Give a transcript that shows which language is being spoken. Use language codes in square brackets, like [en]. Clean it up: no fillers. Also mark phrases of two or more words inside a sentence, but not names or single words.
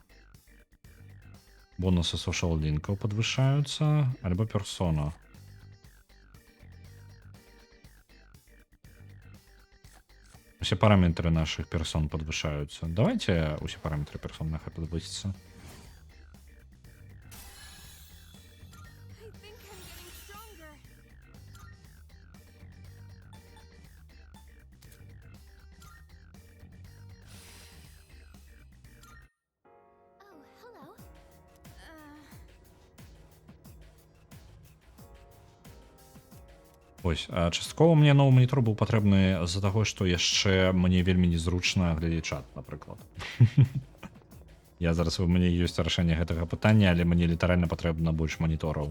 [be] Бонусы social лінкаў падвышаюцца, альбо персона. [ru] Усе параметры наших персон подвышаются. [be] Давайте усе параметры персон нахай подвысятся. [en] I think I'm getting stronger. Oh, hello. [be] Ось, а часткова мне новы манітор быў патрэбны з-за таго, што яшчэ мне вельмі незручна глядзець чат, напрыклад. Я зараз у мяне ёсць рашэнне гэтага пытання, але мне літаральна патрэбна больш манітораў.